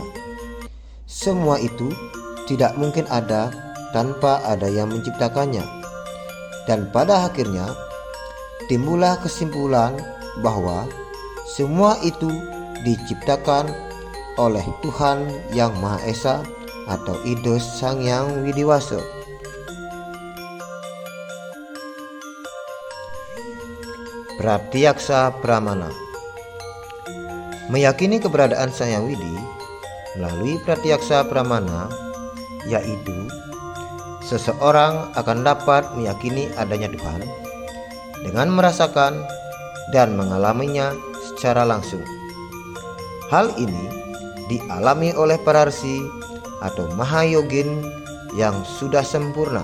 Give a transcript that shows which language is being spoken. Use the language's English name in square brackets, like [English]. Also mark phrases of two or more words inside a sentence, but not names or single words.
[Indonesian] Semua itu tidak mungkin ada tanpa ada yang menciptakannya. Dan pada akhirnya timbullah kesimpulan bahwa semua itu diciptakan oleh Tuhan Yang Maha Esa atau Idos Sang Hyang Widiwasa. [Sanskrit] Pratyaksa Pramana. [Indonesian] Meyakini keberadaan Sang Hyang Widi melalui [Sanskrit] Pratyaksa Pramana, [Indonesian] yaitu seseorang akan dapat meyakini adanya Tuhan dengan merasakan dan mengalaminya secara langsung. Hal ini dialami oleh para rsi atau mahayogin yang sudah sempurna.